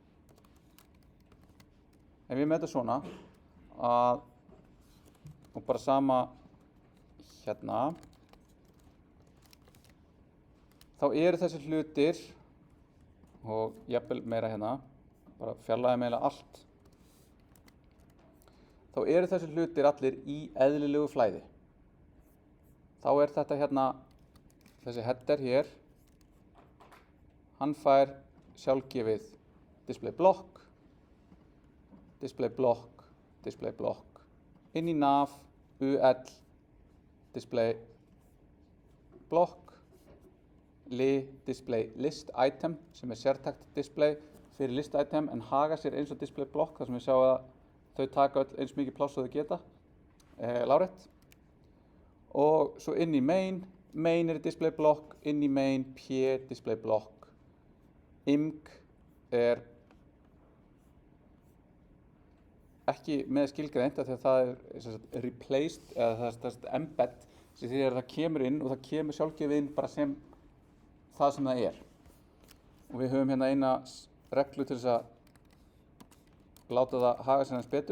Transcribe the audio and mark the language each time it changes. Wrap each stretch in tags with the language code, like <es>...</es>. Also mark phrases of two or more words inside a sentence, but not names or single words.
<is>Ef ég með þetta svona, og bara sama hérna, þá eru þessi hlutir, og jafnvel meira hérna, bara fjarlægja meira allt, þá eru þessi hlutir allir í eðlilegu flæði. Þá er þetta hérna, þessi header hér, hann fær sjálfgefið</is> <en>display block,</en> <is>inn í</is> <en>nav, UL, display block, display list item,</en> <is>sem er sértækt display fyrir</is> <en>list item,</en> <is>en haga sér eins og</is> <en>display block,</en> <is>þar sem við sjáum að þau taka öll eins mikið pláss og þau geta, lárétt. Og svo inn í main er</is> <en>display block,</en> <is>inn í main,</is> <en>p display block,</en> <is>img er ekki með skilgreint, af því að það er replaced, eða það er embed, sem því að það kemur inn og það kemur sjálfgefið inn bara sem það sem það er. Og við höfum hérna eina reglu til þess að láta það haga sér aðeins betur.</is>